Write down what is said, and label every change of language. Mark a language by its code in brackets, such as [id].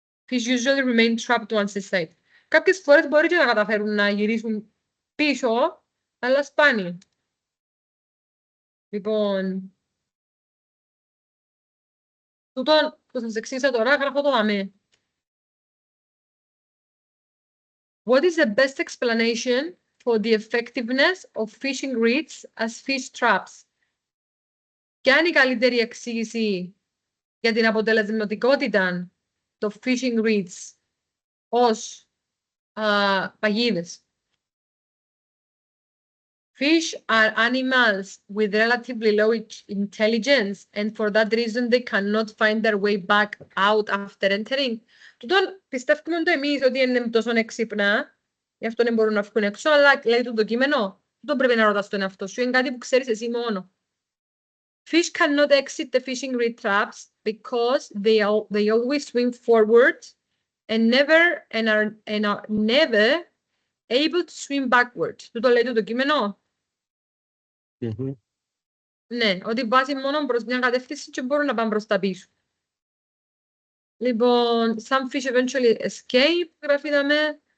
[en] Fish usually remain trapped once inside. [el] Κάποιες φορές μπορεί και να καταφέρουν να γυρίσουν πίσω, αλλά σπάνια. Λοιπόν, τούτο που σας εξήγησα τώρα, γράφω το δαμέ. [en] What is the best explanation for the effectiveness of fishing reeds as fish traps? [el] Ποια είναι η καλύτερη εξήγηση για την αποτελεσματικότητα των fishing reeds ως παγίδες? [en] Fish are animals with relatively low intelligence and for that reason they cannot find their way back out after entering. [el] Τούτον πιστεύουμε το εμείς ότι είναι τόσο έξυπνα, γι' αυτό δεν μπορούν να βγουν έξω, αλλά λέει το κείμενο, τούτον πρέπει να ρωτάς τον εαυτό σου, είναι κάτι που ξέρεις εσύ μόνο. [en] Fish cannot exit the fishing reed traps because they always swim forward and are never able to swim backward. [el] Του το λέει το κείμενο. Ναι, ότι βάζει μόνο προς μια κατεύθυνση και μπορούν να πάνε προς τα πίσω. Λοιπόν, [en] some fish eventually escape, [el] γραφίδαμε.